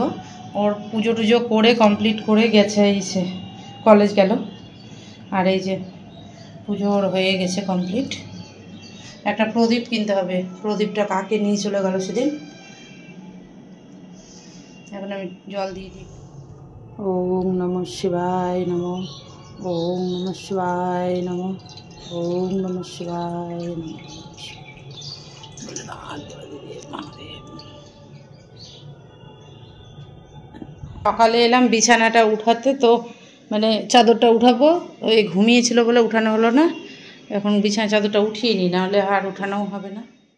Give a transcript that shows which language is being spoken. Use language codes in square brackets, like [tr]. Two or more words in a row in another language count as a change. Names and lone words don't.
[bn] ওর পুজো টুজো করে কমপ্লিট করে গেছে, এসে কলেজ গেল। আর এই যে পুজো ওর হয়ে গেছে কমপ্লিট। একটা প্রদীপ কিনতে হবে, প্রদীপটা কাকে নিয়ে চলে গেল সেদিন। এখন আমি জল দিয়ে দিই। [sa] ওম নমঃ শিবায় নমঃ, ওম নমঃ শিবায় নমঃ, ওম নমঃ শিবায় নমঃ। [bn] সকালে এলাম বিছানাটা উঠাতে, তো মানে চাদরটা উঠাবো, ওই ঘুমিয়েছিল বলে উঠানো হলো না। এখন বিছানা চাদরটা উঠিয়ে নিই, নাহলে আর উঠানোও হবে না।